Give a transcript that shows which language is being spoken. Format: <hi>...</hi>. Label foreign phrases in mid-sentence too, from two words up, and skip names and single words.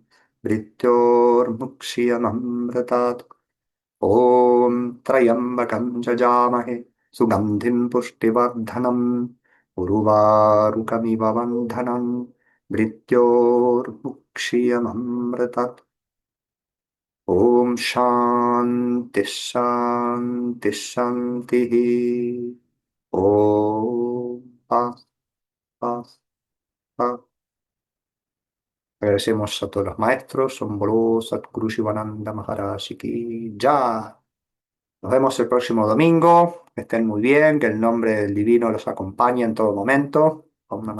<sa>मृत्योर्मुक्षीयममृतात् ॐ त्र्यम्बकं जजामहे सुगन्धिं पुष्टिवर्धनम् उर्वारुकमिव बन्धनं मृत्योर्मुक्षीयममृतत् ॐ शान्तिः शान्तिः शान्तिः ॐ</sa> <es>paz, paz. Agradecemos a todos los maestros, Sombro, Satguru Shivananda Maharaj Ki Ya. Nos vemos el próximo domingo. Que estén muy bien, que el nombre del divino los acompañe en todo momento.</es>